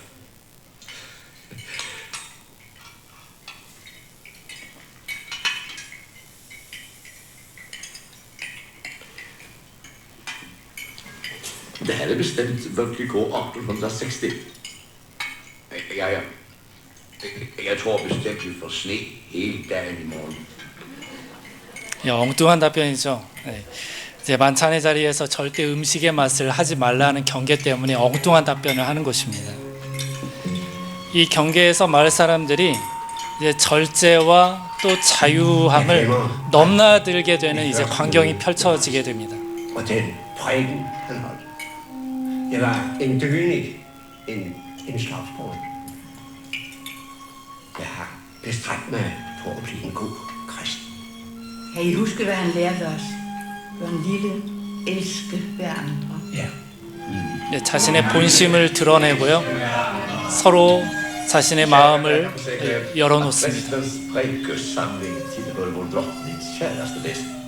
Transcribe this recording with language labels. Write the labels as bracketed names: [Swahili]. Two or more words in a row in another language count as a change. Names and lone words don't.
[Swedish] Det här är bestämt Völkligå 1860. Ja. [Danish] Jeg tror bestemt, vi får sne hele dagen i morgen. [Korean] 엉뚱한 답변이죠. 네. 이제 만찬의 자리에서 절대 음식의 맛을 하지 말라는 경계 때문에 엉뚱한 답변을 하는 것입니다. 이 경계에서 마을 사람들이 이제 절제와 또 자유함을 넘나들게 되는 이제 광경이 펼쳐지게 됩니다. [Danish] Og den prædiken, han holdt, det var en dønig, en slagsbrud. Jeg har bestræbt mig på at blive en god kristen. Kan I huske, hvad han lærte os? Gør en lille, elske hver andre. Ja. [Korean] 네, 자신의 본심을 드러내고요. 서로 자신의 마음을 열어놓습니다. [Swedish] Prästens prädikesamling tillhör vår drottnings käraste bäst.